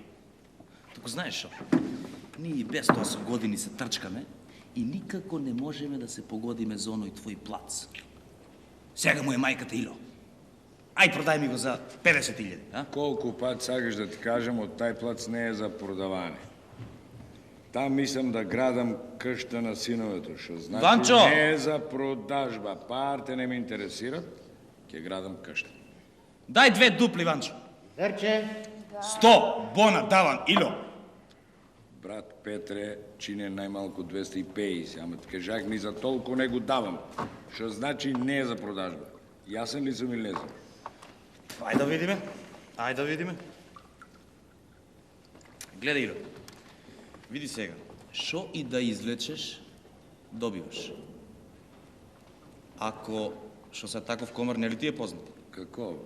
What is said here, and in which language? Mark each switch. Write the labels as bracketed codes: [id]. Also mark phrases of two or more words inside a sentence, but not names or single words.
[mk] Туку знаеш шо? Ние без тоа со години се трчкаме и никако не можеме да се погодиме за оној твој плац. Сега му е мајката, Ило. Ај, продај ми го за 50.000, а? Колко пат сакаш да ти кажем, от taj плац не е за продаване. [bg] Там мислям да градам къща на синовето, [mk] шо значи Ванчо! не е за продажба. Парите не ме интересират, ке градам къща. Дај 2 дупли, Ванчо. Верче? 100 бона давам, Ило. [bg] Брат Петре, чине най-малко 250, ама ти кажах ни за толкова не го давам. [mk] Шо значи не е за продажба. [bg] Ясен ли съм или не съм? [mk] Ајде да видиме. Ајде да видиме. Гледај, Ило. Види сега. Шо и да извлечеш, добиваш. Ако, шо се таков комар, не ли ти е познат? Како, бе?